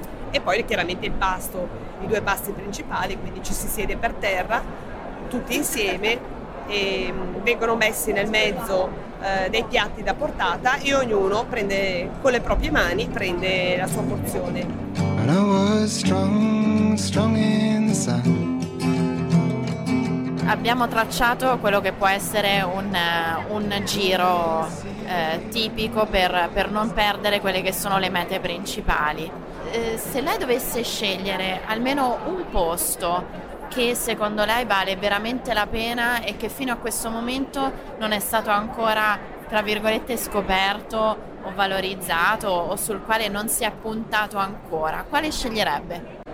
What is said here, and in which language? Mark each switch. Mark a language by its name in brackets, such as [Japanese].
[Italian] E poi chiaramente il pasto, i due pasti principali, quindi ci si siede per terra tutti insieme e vengono messi nel mezzo dei piatti da portata e ognuno prende con le proprie mani prende la sua porzione. [English] And I was strong in the sun. [Italian] Abbiamo tracciato quello che può essere un giro tipico per non perdere quelle che sono le mete principali. Se lei dovesse scegliere almeno un posto che secondo lei vale veramente la pena e che fino a questo momento non è stato ancora, tra virgolette, scoperto o valorizzato o sul quale non si è puntato ancora, quale sceglierebbe?